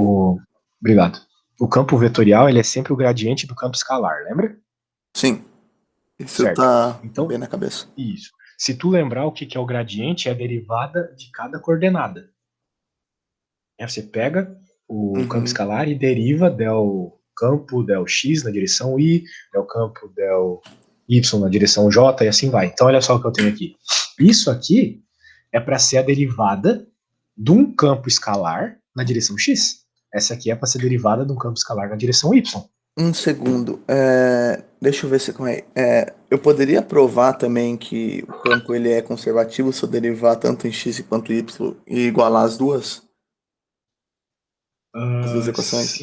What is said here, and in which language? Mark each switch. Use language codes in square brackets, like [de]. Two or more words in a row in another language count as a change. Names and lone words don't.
[pt] Obrigado. O campo vetorial ele é sempre o gradiente do campo escalar, lembra? Sim. Isso Certo. tá Então, bem na cabeça. isso. Se tu lembrar o que é o gradiente, é a derivada de cada coordenada. Você pega o campo Uhum. escalar e deriva del campo del x na direção y, del campo del y na direção j e assim vai. Então, olha só o que eu tenho aqui. Isso aqui é para ser a derivada de um campo escalar na direção x. Essa aqui é para ser derivada de um campo escalar na direção y. Um segundo. Deixa eu ver se como é. Eu poderia provar também que o campo ele é conservativo se eu derivar tanto em x quanto em y e igualar as duas equações?